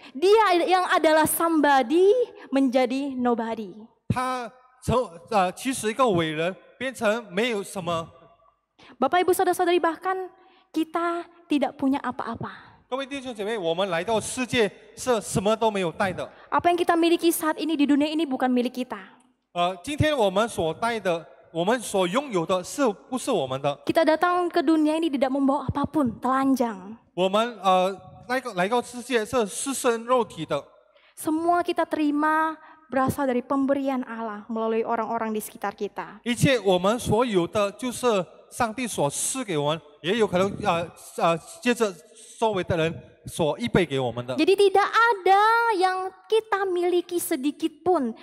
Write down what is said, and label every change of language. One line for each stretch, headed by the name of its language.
Indonesian: Dia yang adalah somebody menjadi nobody.
Chinese: 他其实一个伟人变成没有什么。
Indonesian: Bapak Ibu Saudara-saudari, bahkan kita tidak punya apa-apa.
Chinese: 各位弟兄姐妹，我们来到世界是什么都没有带的。
Indonesian: Apa yang kita miliki saat ini di dunia ini bukan milik kita.
Chinese: 今天我们所带的，我们所拥有的是不是我们的？
Indonesian: Kita datang ke dunia ini tidak membawa apapun, telanjang.
Chinese: 我们来到世界是赤身肉体的。
Indonesian: Semua kita terima berasal dari pemberian Allah melalui orang-orang di sekitar kita.
Chinese: 一切我们所有的就是上帝所赐给我们，也有可能接着周围的人所预备给我们的。
Indonesian: Jadi tidak ada yang kita miliki sedikit pun.